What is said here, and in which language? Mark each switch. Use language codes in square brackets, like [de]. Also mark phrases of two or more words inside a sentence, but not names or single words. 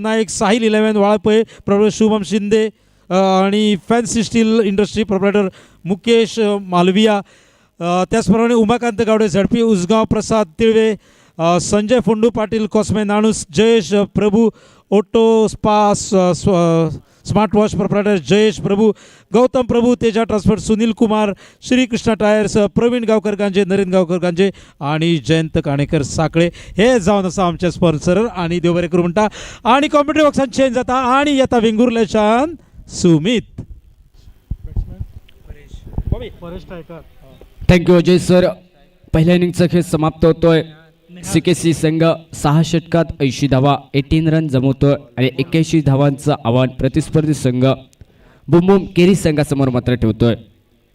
[kok] नाईक, साहिल 11 वाळपय प्रोप्रायटर शुभम शिंदे आणि फॅन्सी स्टील इंडस्ट्री प्रोप्रायटर मुकेश मालविया, त्याचप्रमाणे उमाकांत गावडे झडपी उजगाव, प्रसाद तिळवे, संजय फोंडू पाटील कॉस्मे नाणूस, जयेश प्रभू ओटो स्पा स्मार्ट वॉच प्रोप्रायटर जयेश प्रभू, गौतम प्रभू तेजा ट्रान्सपोर्ट, सुनील कुमार, श्रीकृष्ण टायर्स, प्रवीण गावकर गांजे, नरेंद्र गावकर गांजे आणि जयंत काणेकर साकळे हे जावन आसा आमचे स्पॉन्सर. आणि देव बरें करूं म्हणटा. आणि [en] commentary box [kok] चेंज जाता आणि येता वेंगुर्ल्याच्यान सुमित. [en] Thank you Ajay sir. [mr] पहिल्या इनिंगचा खेळ समाप्त होतोय. CKC संघ 6 षटकात 80 धावा 18 रन जमवतोय आणि 81 धावांचं आव्हान प्रतिस्पर्धी संघ बुमबुम केरी संघासमोर मात्र ठेवतोय.